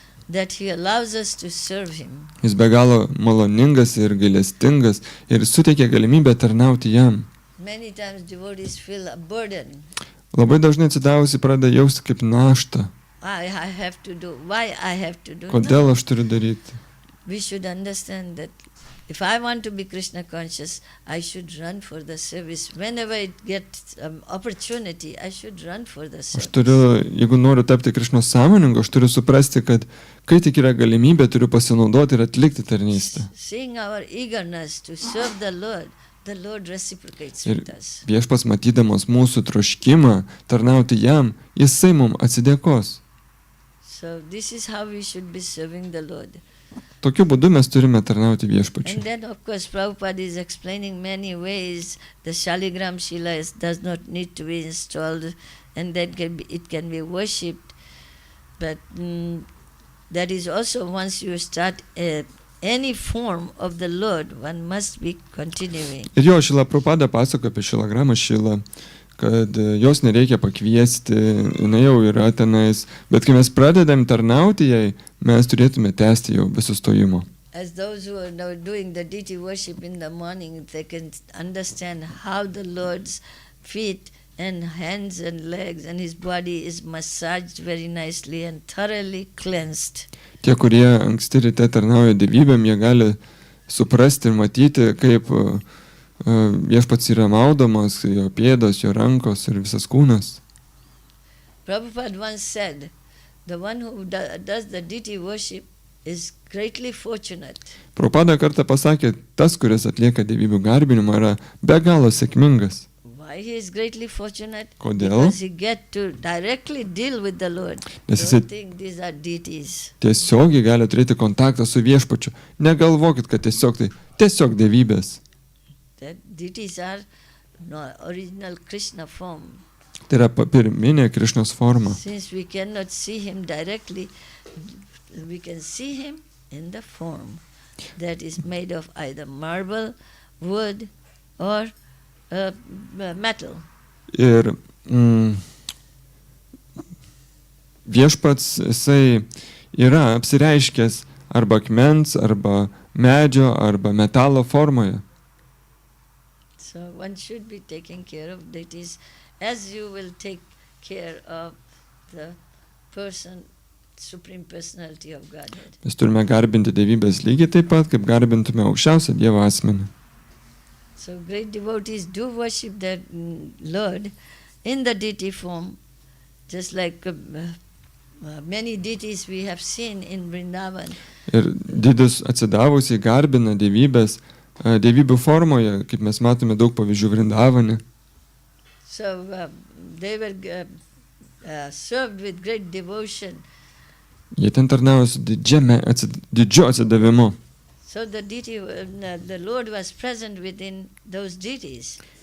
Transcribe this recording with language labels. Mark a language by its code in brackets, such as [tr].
[en] That he allows us to serve him. [lt] Jis be galo maloningas ir gailestingas ir suteikia galimybę tarnauti jam. [en] Many times devotees feel a burden. [lt] Labai dažnai atsidavusi pradeda jausti kaip naštą. [en] I have to do. Why I have to do? [lt] Kodėl aš turiu daryti? [en] We should understand that if I want to be Krishna conscious, I should run for the service. Whenever I get opportunity, I should run for the service. [lt] Aš turiu, jeigu noriu tapti Krišnos sąmoningu, aš turiu suprasti, kad kai tik yra galimybė, turiu pasinaudoti ir atlikti tarnystę. [en] Seeing our eagerness to serve the Lord reciprocates with us. [lt] Ir viešpats matydamas mūsų troškimą tarnauti jam, jisai mums atsidėkos. [en] So this is how we should be serving the Lord. [lt] Tokiu būdu mes turime tarnauti viešpačiui. [en] And then, of course, Prabhupada is explaining many ways. The Shaligram Shila does not need to be installed, and then it can be worshipped. But that is also, once you start any form of the Lord, one must be continuing. [lt] Ir jo, Šila Prabhupada pasako apie Šilagramą Šilą, kad jos nereikia pakviesti, jinai jau yra tenais, bet kai mes pradedam tarnauti jai, mes turėtume tęsti jau be sustojimo. [en] As those who are now doing the deity worship in the morning, they can understand how the Lord's feet and hands and legs, and his body is massaged very nicely and thoroughly cleansed. [lt] Tie, kurie anksti ryte tarnauja dievybėm, jie gali suprasti ir matyti, kaip viešpats yra maudomas, jo pėdos, jo rankos ir visas kūnas. [en] Prabhupada once said, the one who does the deity worship is greatly fortunate. [lt] Prabhupada kartą pasakė, tas, kuris atlieka dievybių garbinimą, yra be galo sėkmingas. [en] Why he is greatly fortunate? [lt] Kodėl? [en] Because he get to directly deal with the Lord. [lt] Nes [en] Don't [lt] jisai [en] think these are deities. [lt] tiesiogiai gali turėti kontaktą su viešpačiu. Negalvokit, kad tiesiog dievybės. [en] That deities are no original Krishna form. [lt] Tai yra pirminė Krišnos forma. [en] Since we cannot see him directly, we can see him in the form that is made of either marble, wood, or metal. [lt] Ir viešpats jisai yra apsireiškęs arba akmens, arba medžio, arba metalo formoje. [en] So one should be taking care of deities as you will take care of the person, Supreme Personality of Godhead. [lt] Mes turime garbinti dievybės lygiai taip pat, kaip garbintume aukščiausią Dievo asmenį. [en] So great devotees do worship their Lord in the deity form, just like many deities we have seen in Vrindavan. [lt] Ir didis atsidavusiai garbina dievybės, dievybių formoje, kaip mes matome daug pavyzdžių Vrindavane. [en] So they were served with great devotion. [lt] Jie ten tarnavo su didžiu atsidavimu. [en] So the deity, the Lord was present within those deities.